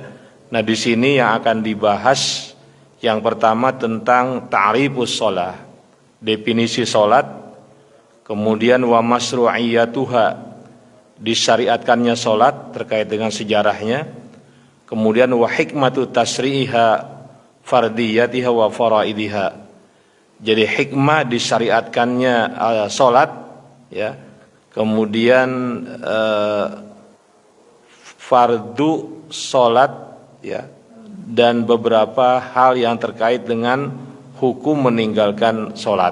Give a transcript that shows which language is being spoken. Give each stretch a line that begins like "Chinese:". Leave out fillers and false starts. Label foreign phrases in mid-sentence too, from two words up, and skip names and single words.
Indonesian: Nah, di sini yang akan dibahas yang pertama tentang
Arabic: تعريف الصلاة,
Indonesian: definisi sholat, kemudian
Arabic: ومشروعيتها,
Indonesian: disyariatkannya sholat terkait dengan sejarahnya.
Arabic: Kemudian وحكمة تشريعها فرضيتها وفرائضها.
Indonesian: Jadi hikmah disyariatkannya salat, ya. Kemudian fardu salat, ya. Dan beberapa hal yang terkait dengan hukum meninggalkan salat.